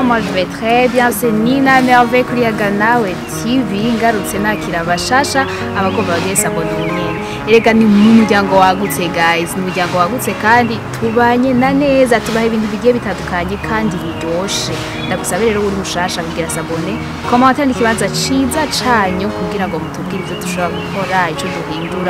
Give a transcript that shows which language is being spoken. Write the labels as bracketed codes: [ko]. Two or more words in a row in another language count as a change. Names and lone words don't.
[fr] Moi je vais très bien. C'est Nina Merveille kuri Yaganawe TV. [rn] Ngarutse nakira bashasha abagomba bagiye sabona ubunyene. Erega ni mu muryango wagutse guys, ni muryango wagutse kandi tubanye na neza, tubaha ibintu bigiye bitandukanye kandi biryoshe. Ndagusaba rero uri mushasha kugira sabone, commenter ikibanza ciza canyu kugira ngo mutubwire ivyo dushobora gukora, ico duhindura.